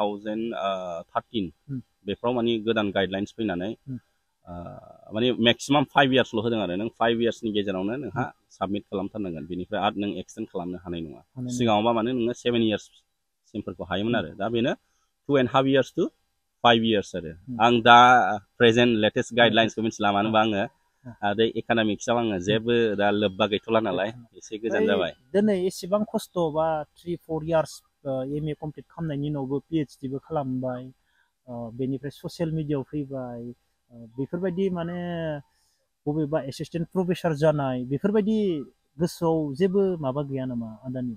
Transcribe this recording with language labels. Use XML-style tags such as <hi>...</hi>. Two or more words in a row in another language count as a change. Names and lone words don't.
<brx>2013 बेफ्राव माने गोदान गाइडलाइन्स फैनानै माने मेक्सिमाम 5 years ल' होदों आरो नों 5 years नि गेजेरावनो नोंहा साबमिट खालामथारनांगोन बेनिफ्राय आरो नों एक्सटेन्ड खालामनो हानाय नङा सिगाङावबा माने नोङो 7 years सिमफोरखौ हायोमोन आरो दा बेनो</brx> <en>2.5 years to 5 years</en> <brx>आरो आं दा</brx> <en>present latest</en> <brx>गाइडलाइन्सखौ मिथिला मानो होनबा आङो आरो इक'नमिक्सआव आङो जेबो दा लोब्बा गैथ'ला नालाय एसे गोजान जाबाय दिनै एसेबां खस्थ' बा 3-4 years MA कमप्लिट खालामनायनि उनावबो PhDबो खालामबाय बेनिफ्राय ससियेल मिडियायाव फैबाय बेफोरबायदि माने बबेबा</brx> <en>assistant professor</en> <brx>जानाय बेफोरबायदि गोसोआव जेबो माबा गैया नामा आदानि</brx>